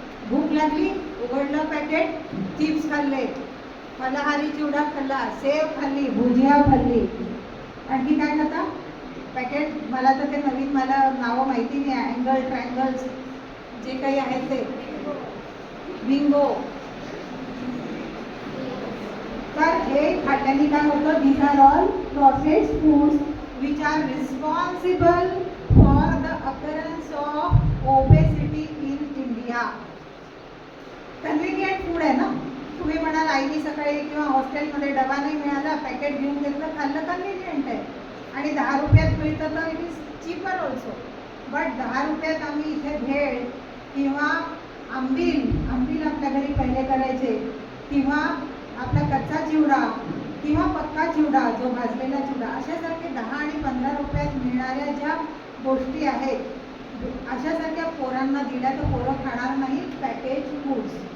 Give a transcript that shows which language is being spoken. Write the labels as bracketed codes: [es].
[mr] भूक लागली, उघडलं पॅकेट, चिप्स खाल्ले, फलाहारी चिवडा खाल्ला, सेव खाल्ली, भुजिया खाल्ली. आणखी काय खाता? पॅकेट. मला तर ते नवीन, मला नावं माहिती नाही. अँगल, ट्रायंगल्स जे काही आहेत ते, बिंगो. तर हे खाल्ल्याने काय होतं? [en] These are all processed foods which are responsible for the occurrence of obesity in India. [mr] Convenient food आहे ना. तुम्ही म्हणाल आईनी सकाळी किंवा हॉस्टेलमध्ये डबा नाही मिळाला, पॅकेट घेऊन घेतलं, खाल्लं, कन्व्हिनियंट आहे आणि 10 रुपयात मिळतं तर [en] It is cheaper also. [mr] But 10 रुपयात आम्ही इथे भेळ किंवा आंबील आपल्या घरी पहिले करायचे, किंवा आपला कच्चा चिवडा किंवा पक्का चिवडा, जो भाजलेला चिवडा, अशासारखे 10 आणि 15 रुपयात मिळणाऱ्या ज्या गोष्टी आहेत, अशासारख्या पोरांना दिल्या तर पोरं खाणार नाहीत पॅकेज फूड्स.